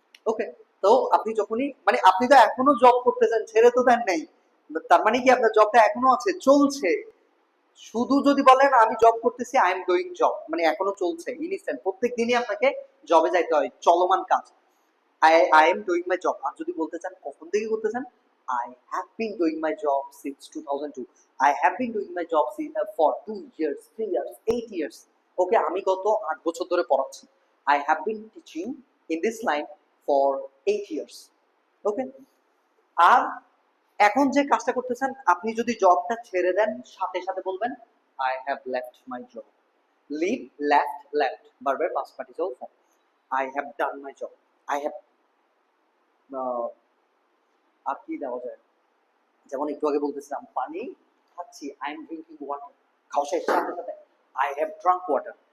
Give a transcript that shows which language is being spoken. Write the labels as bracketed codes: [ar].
[bn] ওকে, তো আপনি যখনই, মানে আপনি তো এখনো জব করতেছেন, ছেড়ে তো দেন নাই, তার মানে কি আপনার জবটা এখনো আছে, চলছে। শুধু যদি বলেন আমি জব করতেছি, [en] I am doing job, [bn] মানে এখনো চলছে, ইনস্ট্যান্ট, প্রত্যেক দিনই আপনাকে জবে যাইতে হয়, চলমান কাজ, [en] I am doing my job. [bn] আর যদি বলতে চান কখন থেকে করতেছেন, [en] I have been doing my job since 2002. I have been doing my job for 2 years, 3 years, 8 years. [bn] ওকে, আমি গত 8 বছর ধরে পড়াচ্ছি। [en] I have been teaching in this line for 8 years. [bn] ওকে, আর এখন যে কাজটা করতেছেন, আপনি যদি জবটা ছেড়ে দেন, সাথে সাথে বলবেন [en] I have left my job. Leave, left, verb past participle form. I have done my job. I have [bn] আর কি দেওয়া যায়? যেমন একটু আগে বলতেছিলাম পানি খাচ্ছি, [en] I am drinking water, [bn] খাওয়া শেষ, সাথে সাথে [en] I have drunk water.